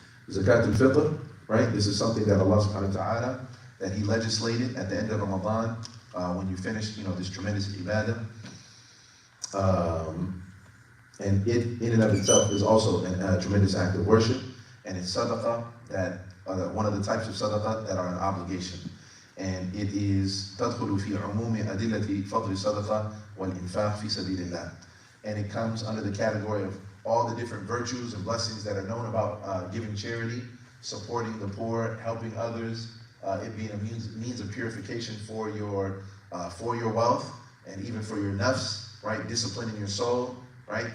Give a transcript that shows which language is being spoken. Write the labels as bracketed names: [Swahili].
[English] Zakat al-Fitr, right? This is something that Allah subhanahu wa ta'ala, that He legislated at the end of Ramadan, when you finish, this tremendous ibadah. And it, in and of itself, is also a tremendous act of worship. And it's sadaqah, that one of the types of sadaqah that are an obligation. And it is [Arabic] تدخل في عموم أدلة فضل الصدقة والإنفاق في سبيل الله. [English] And it comes under the category of all the different virtues and blessings that are known about giving charity, supporting the poor, helping others, it being a means of purification for your wealth and even for your nafs, right? Disciplining your soul, right?